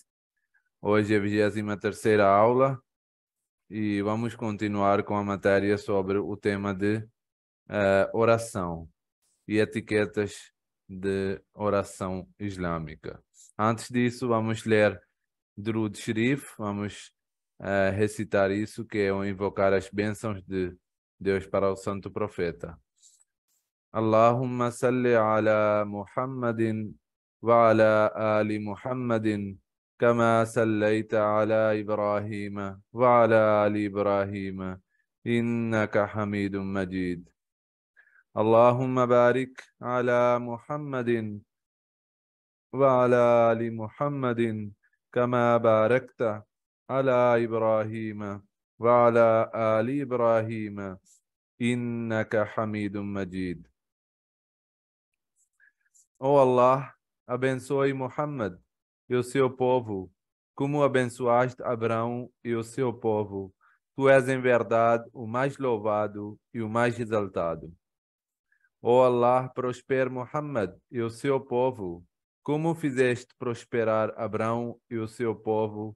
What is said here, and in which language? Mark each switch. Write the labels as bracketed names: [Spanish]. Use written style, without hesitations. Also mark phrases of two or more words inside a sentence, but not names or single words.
[Portuguese] Hoje é a 23ª aula e vamos continuar com a matéria sobre o tema de oração e etiquetas de oração islâmica. Antes disso, vamos ler Durud Sharif, vamos recitar isso, que é invocar as bênçãos de Deus para o Santo Profeta. [Arabic] اللهم صل على محمد وعلى آل محمد كما صليت على إبراهيم وعلى آل إبراهيم إنك حميد مجيد. اللهم بارك على محمد وعلى آل محمد كما باركت على إبراهيم وعلى آل إبراهيم إنك حميد مجيد. [Portuguese] Oh Allah, abençoe Muhammad e o seu povo, como abençoaste Abraão e o seu povo. Tu és em verdade o mais louvado e o mais exaltado. Oh Allah, prospere Muhammad e o seu povo, como fizeste prosperar Abraão e o seu povo.